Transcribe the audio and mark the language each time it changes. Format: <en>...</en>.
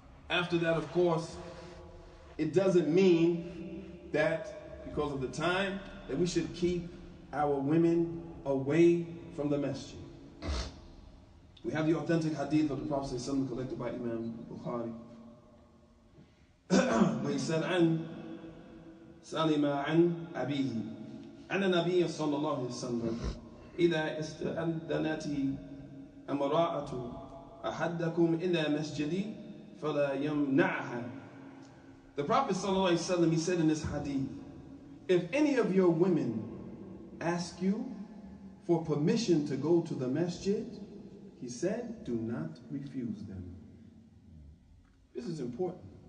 <en>After that, of course, it doesn't mean that because of the time that we should keep our women away from the masjid. We have the authentic hadith of the Prophet ﷺ collected by Imam Bukhari, where he said, "An Salima an abihi."</en> <ar>أن النبي صلى الله عليه وسلم إذا استأذنت امرأة أحدكم إلى مسجدي فلا يمنعها.</ar> <en>The Prophet صلى الله عليه وسلم, he said in this hadith, if any of your women ask you for permission to go to the masjid, he said, do not refuse them. This is important.</en>